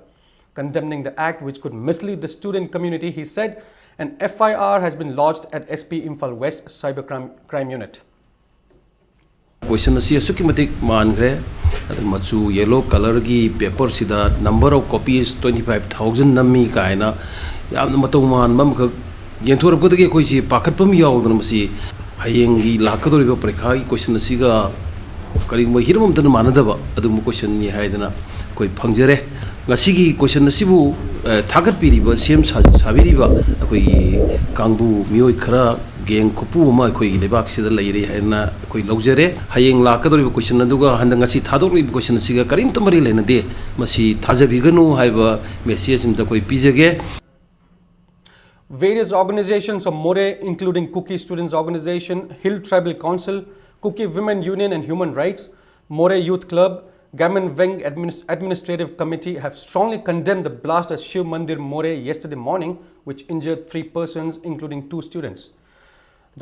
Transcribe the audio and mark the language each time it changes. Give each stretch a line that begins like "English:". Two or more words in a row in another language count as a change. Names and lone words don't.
English: Condemning the act which could mislead the student community, he said an FIR has been lodged at SP Imphal West Cyber Crime Unit. Question is assumed
Manipuri: manre machu
English: yellow color
Manipuri: gi paper sida
English: number of copies
Manipuri: 25,000 nammi kaina yam matuman mam ka yenthor budagi koi si pakatpam yawdun masi hayengi lakadoriba prekha gi question asiga kari mo hirum tan manadaba adum question ni haidana koi phangjare ngasigi question asibu thagat piriba sem sabiriba koi kangbu mioi khara geng kopu ma koi lebak sida leire haina koi logjare hayeng lakadoriba question aduga handang asi thadoriba question asiga karim tamari lena de masi thajabiganu haiba message imta koi pijage.
English: Various organizations of More, including Kuki Students Organization, Hill Tribal Council, Kuki Women Union and Human Rights, More Youth Club, Gaman Veng Administrative Committee have strongly condemned the blast at Shiv Mandir More yesterday morning, which injured 3 persons, including 2 students.